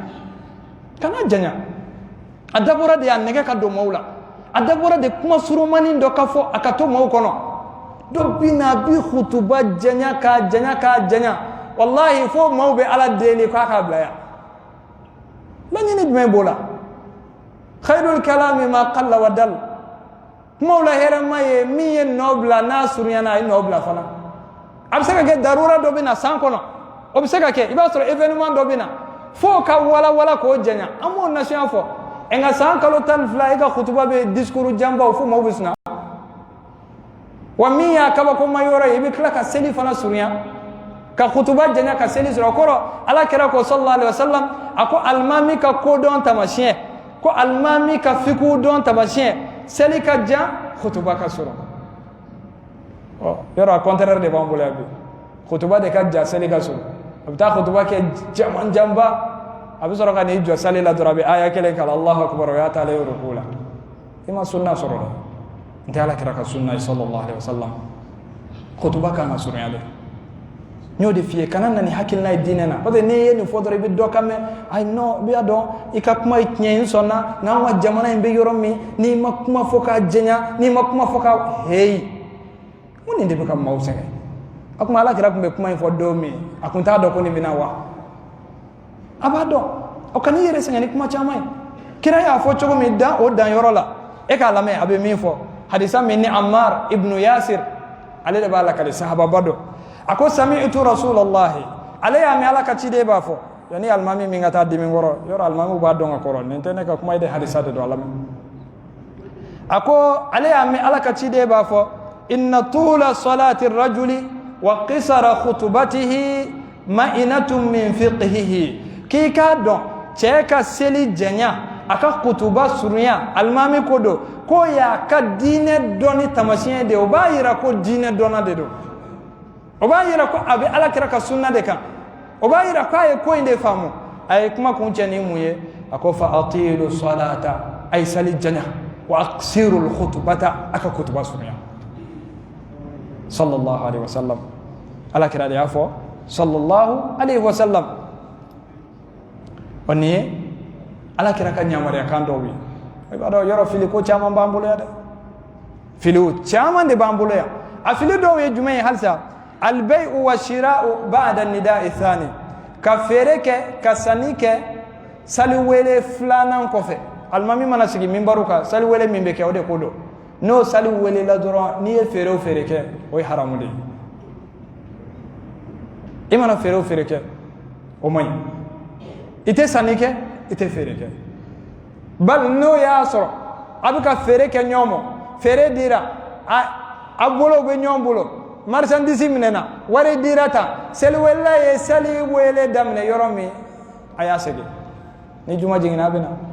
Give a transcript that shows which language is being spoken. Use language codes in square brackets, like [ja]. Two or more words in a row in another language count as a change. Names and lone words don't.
[bm] a dabɔra de a nɛgɛ ka don maaw la a dabɔra de kuma surumani dɔ ka fɔ a ka to maaw kɔnɔ dɔ bɛ na a bɛ kutuba janya k'a janya wallahi fo maaw bɛ ala deli k'a k'a bila yan laɲini jumɛn b'o la [ar] خير الكلام ما قل ودل [bm] kumaw la hɛrɛma ye min ye nɔ bila n'a surunyana a ye nɔ bila fana a bɛ se ka kɛ darura dɔ bɛ na san kɔnɔ o bɛ se ka kɛ i b'a sɔrɔ événement dɔ bɛ na fo ka wala k'o janya an b'o nasiya fɔ nka san kalo 12 e ka kutuba bɛ discours janbaw fo maaw bɛ suna wa min y'a kabakoma yɔrɔ ye i bɛ tila ka seli fana surunya ka kutuba janya ka seli sɔrɔ o kɔrɔ ala kira ko [ar] صلى الله عليه وسلم [bm] a ko alimami ka kodɔn tamasiyɛn ko alimami ka fiqhu dɔn tamasiyɛn seli ka jan kutuba ka sɔrɔ yɔrɔ a contraire de b'an bolo yan bi kutuba de ka jan seli ka sɔrɔ a bɛ taa kutuba kɛ janba a bɛ sɔrɔ ka n'i jɔ sali la dɔrɔn a bɛ aya kelen kalan [ar] الله أكبر [bm] o y'a taalen ye ruku la i ma sunna sɔrɔ dɛ n tɛ ala kira ka sunna ye [ar] صلى الله عليه وسلم [bm] kutuba kan ka surunya dɛ n y'o de f'i ye kana na ni hakilina ye diinɛ na [fr] parce que [bm] n'i ye nin fɔ dɔrɔn i bɛ dɔ kan mɛn ayi non i b'a dɔn i ka kuma ye tiɲɛ n sɔnna nka an ka jamana in bɛ yɔrɔ min n'i ma kuma fɔ k'a jɛnya n'i ma kuma fɔ k'a heyi mun nin de bɛ ka maaw sɛgɛn a kuma ala kira tun bɛ kuma in fɔ don min a kun t'a dɔn ko nin bɛna wa a b'a dɔn o ka n'i yɛrɛ sɛgɛn ni kuma caman ye kira y'a fɔ cogo min dan o dan yɔrɔ la e k'a lamɛn a bɛ min fɔ hadisa min ni Ammar ibnu Yasir ale de b'a lakale sahababa dɔ a ko [ar] سمعت رسول الله [bm] ale y'a mɛn ala ka ciden b'a fɔ yanni alimami min ka taa dimi kɔrɔ yɔrɔ alimamiw b'a dɔn ka kɔrɔ nin tɛ ne ka kuma ye de hadisa de don a lamɛn a ko ale y'a mɛn ala ka ciden b'a fɔ [ar] إن طول صلاة الرجل وقصر خطبته مئنة من فقهه [bm] k'i k'a dɔn cɛ ka seli jɛnya a ka kutuba surunya alimami ko don ko y'a ka diinɛ dɔnni tamasiyɛn de o b'a yira ko diinɛ dɔnna de don o b'a yira ko a bɛ alakira ka sunna de kan o b'a yira ko a ye ko in de faamu a ye kuma kun cɛ ni mun ye a ko [ar] فأطيلوا الصلاة [bm] a ye sali janya [ar] واقصروا الخطبة [bm] a ka kutuba surunya [ar] صلى الله عليه وسلم [bm] alakira de y'a fɔ [ar] صلى الله عليه وسلم [bm] o nin ye alakira ka ɲamariya kan dɔw ye i b'a dɔn yɔrɔ fili ko caman b'an bolo yan dɛ filiw caman de b'an bolo yan a fili dɔw ye jumɛn ye halisa [ar] البيع والشراء بعد النداء الثاني [bm] ka feere kɛ ka sanni kɛ sali wele filanan kɔfɛ alimami mana sigi minbaru kan sali wele min bɛ kɛ o de ko dɔn n'o sali wele la dɔrɔn n'i ye feere o feere kɛ o ye haramu de ye i mana feere o feere kɛ o man ɲi i tɛ sanni kɛ i tɛ feere kɛ bali n'o y'a sɔrɔ a bɛ ka feere kɛ ɲɔgɔn ma feere dira a bolo bɛ ɲɔgɔn bolo marchandise minɛna wari dira tan seli welela ye seli wele daminɛ yɔrɔ min a y'a segin ni juma jiginna a bɛ na